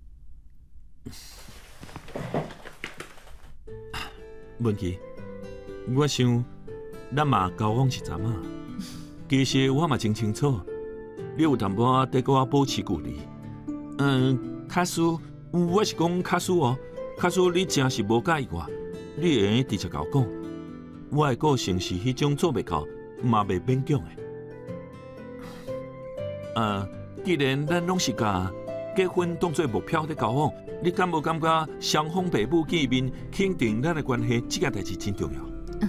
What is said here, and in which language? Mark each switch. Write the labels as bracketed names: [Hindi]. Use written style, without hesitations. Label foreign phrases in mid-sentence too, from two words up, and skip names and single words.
[Min Nan Chinese] 文琪，我想咱嘛交往一阵啊。其实我嘛真清楚，你有淡薄仔跟我保持距离。卡叔，我是讲卡叔哦。卡叔，你真是无介意我，你会直接甲我讲。我的个性是迄种做袂到，嘛袂勉强的。既然咱拢是甲结婚当作目标在交往，你敢无感觉双方父母见面肯定咱的关系，这件代志真重要？